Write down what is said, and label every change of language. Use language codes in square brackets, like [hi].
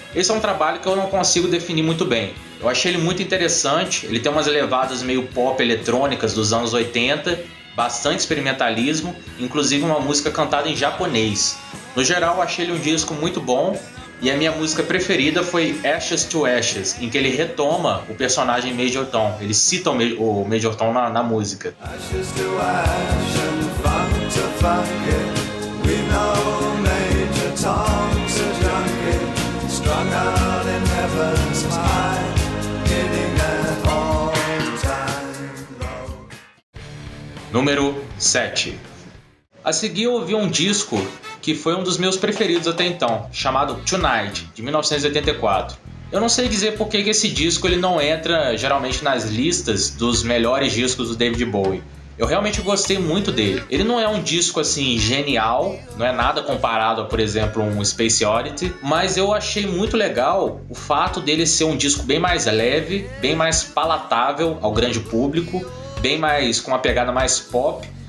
[pt] Esse é um trabalho que eu não consigo definir muito bem. Eu achei ele muito interessante, ele tem umas levadas meio pop eletrônicas dos anos 80, bastante experimentalismo, inclusive uma música cantada em japonês. No geral, eu achei ele um disco muito bom. E a minha música preferida foi Ashes to Ashes, em que ele retoma o personagem Major Tom. Ele cita o Major Tom na música. [en] Ashes to ash and fun to fuck it. We know Major Tom's a junkie, strung out in heaven's high, hitting at all time low. [pt] Número 7. A seguir eu ouvi um disco que foi um dos meus preferidos até então, chamado Tonight, de 1984. Eu não sei dizer por que esse disco ele não entra geralmente nas listas dos melhores discos do David Bowie. Eu realmente gostei muito dele. Ele não é um disco assim genial, não é nada comparado a, por exemplo, um Space Oddity, mas eu achei muito legal o fato dele ser um disco bem mais leve, bem mais palatável ao grande público, bem mais com uma pegada mais pop.